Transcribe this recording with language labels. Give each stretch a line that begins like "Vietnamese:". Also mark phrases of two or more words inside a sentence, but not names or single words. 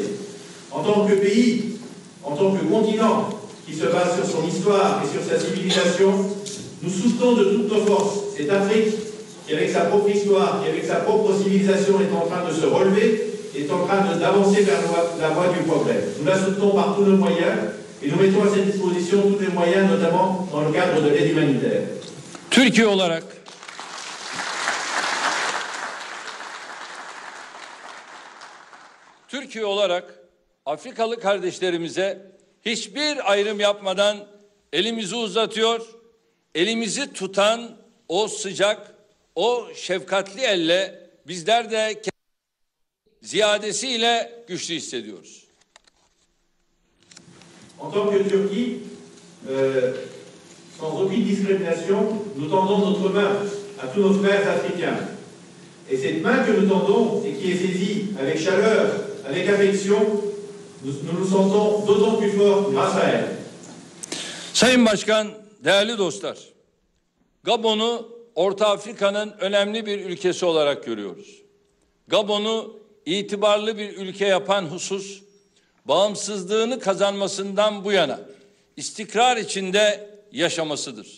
French: En tant que pays, en tant que continent qui se base sur son histoire et sur sa civilisation, nous soutenons de toutes nos forces cette Afrique qui, avec sa propre histoire, qui, avec sa propre civilisation, est en train de se relever, est en train d'avancer vers la voie du progrès. Nous la soutenons par tous nos moyens et nous mettons à sa disposition tous les moyens, notamment dans le cadre de l'aide humanitaire.
Turkish: Türkiye olarak Afrikalı kardeşlerimize hiçbir ayrım yapmadan elimizi uzatıyor, elimizi tutan o sıcak, o şefkatli elle bizler de ziyadesiyle güçlü hissediyoruz.
French: En tant que Turquie, sans aucune discrimination, nous tendons notre main à tous nos frères africains. Et cette main que nous tendons et qui est saisie avec chaleur, avec affection, nous nous sentons d'autant plus forts grâce à elle.
Turkish: Sayın Başkan, değerli dostlar, Gabon'u Orta Afrika'nın önemli bir ülkesi olarak görüyoruz. Gabon'u itibarlı bir ülke yapan husus, bağımsızlığını kazanmasından bu yana istikrar içinde yaşamasıdır.